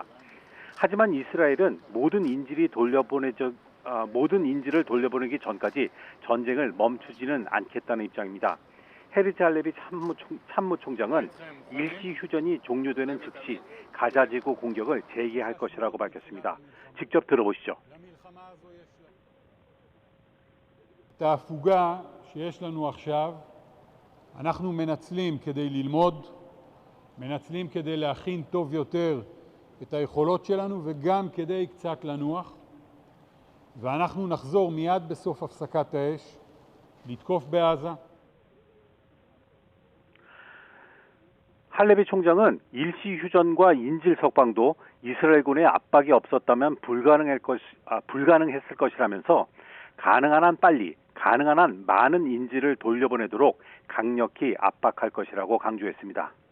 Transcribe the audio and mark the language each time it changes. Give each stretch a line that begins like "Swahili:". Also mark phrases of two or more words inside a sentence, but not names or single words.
Korean: 하지만 이스라엘은 모든 인질을 돌려보내기 전까지 전쟁을 멈추지는 않겠다는 입장입니다. 헤르츠 할레비 참모총장은 일시 휴전이 종료되는 즉시 가자지구 공격을 재개할 것이라고 밝혔습니다. 직접 들어보시죠.
Hebrew: את ההפוגה שיש לנו עכשיו אנחנו מנצלים כדי ללמוד, מנצלים כדי להכין טוב יותר את היכולות שלנו וגם כדי קצת לנוח, ואנחנו נחזור מיד בסוף הפסקת האש לתקוף בעזה.
Korean: 할레비 총장은 일시 휴전과 인질 석방도 이스라엘군의 압박이 없었다면 불가능했을 것이라면서 가능한 한 빨리, 가능한 한 많은 인질을 돌려보내도록 강력히 압박할 것이라고 강조했습니다.